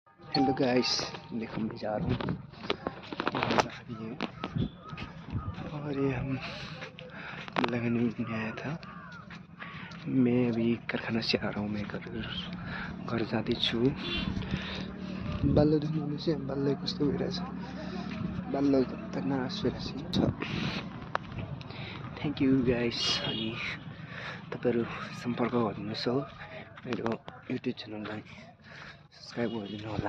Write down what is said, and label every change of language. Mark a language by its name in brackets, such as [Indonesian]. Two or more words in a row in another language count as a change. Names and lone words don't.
[English] Hello guys, [Hindi] देखो मैं जा रहा हूँ और ये हम लगाने में आया था। मैं अभी कारखाना से आ रहा हूँ। [Nepali] मैं घर जाँदैछु। बाल्लो देख्नु चाहिँ बाल्लो कस्तो भइरहेछ। बाल्लो त नास भइरहेछ। [English] Thank you guys. [Nepali] अनि तपाईहरु सम्पर्क गर्नुहोस् हो। मेरो युट्युब च्यानललाई सब्स्क्राइब गरिदिनु होला।